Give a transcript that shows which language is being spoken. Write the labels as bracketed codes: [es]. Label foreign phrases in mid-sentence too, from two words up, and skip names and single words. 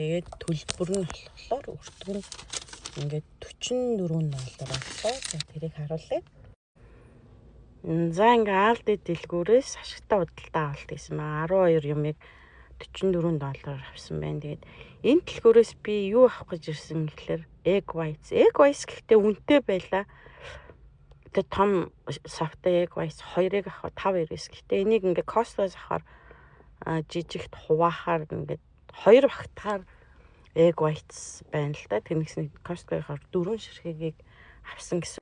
[mn] Тэгээд төлбөр нь болохоор өртөг нь ингээд $44 боллоо. За тэрийг харуулъя. За ингээ Aldi дэлгүүрээс ашигтай худалдаа авалт гэсэн маа 12 юмыг $44 авсан байна. Тэгээд энэ дэлгүүрээс би юу авах гэж ирсэн гэхээр [en] egg whites. Egg whites [mn] гэхдээ үнэтэй байлаа. Тэгээд том савтай [en] egg whites [mn] 2-ыг авах 5.99. Гэхдээ энийг ингээ Costco-с авахаар жижигт хуваахаар ингээ 2 багтахаар [en] egg whites [mn] байна л да. Тэрнийхний Costco-гаар 4 ширхгийг авсан гэсэн.